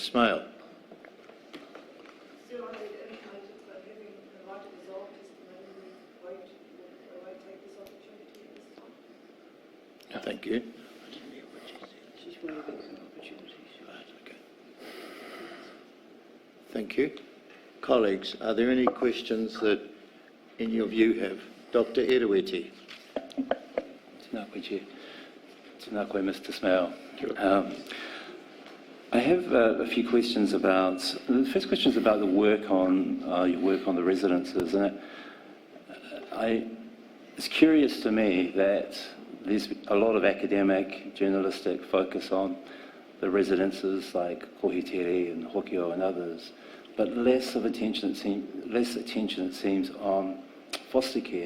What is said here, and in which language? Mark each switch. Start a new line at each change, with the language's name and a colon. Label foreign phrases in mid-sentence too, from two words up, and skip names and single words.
English: Smale? Thank you. Thank you. Colleagues, are there any questions that, in your view, have? Dr. Erueti.
Māori: Tēnā koe, Chair. Tēnā koe,
English: Mr. Smale. I have a few questions about, the first question is about the work on, your work on the residences. And it's curious to me that there's a lot of academic, journalistic focus on the residences like Kohitere and Hokio and others, but less attention it seems on foster care.